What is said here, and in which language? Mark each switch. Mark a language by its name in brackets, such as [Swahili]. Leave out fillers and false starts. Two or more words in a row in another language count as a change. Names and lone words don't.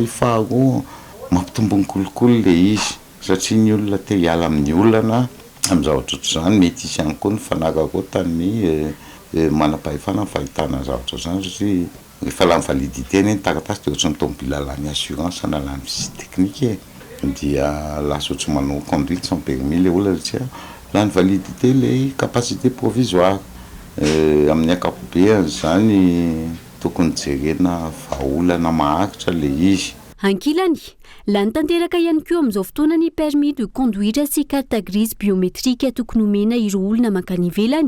[Malagasy] Faharoa mampitombony kolokolo le izy satria ny olona te hiala amin'ny olana amin'ny zavatra ohatr'izany mety isy ihany koa ny fanarakotan'ny manam-pahefana ny fahitana zavatra zany satria rehefa lany validité ny taratasy dia ohatry ny tomobile lany assurance na lany [French] visite technique [Malagasy] dia lasa ohatry manao [French] conduite sans permis [Malagasy] le olona satria lany validité le [French] capacité provisoire [Malagasy] amin'ny akapobeany zany tokony jerena vahaolana mahakitra le izy. Ankilany, lany tanteraka ihany koa amin'izao fotoana ny [French] permis de conduire [Malagasy] sy [French] carte grise biométrique [Malagasy] tokony omena ireo olona mankany ivelany.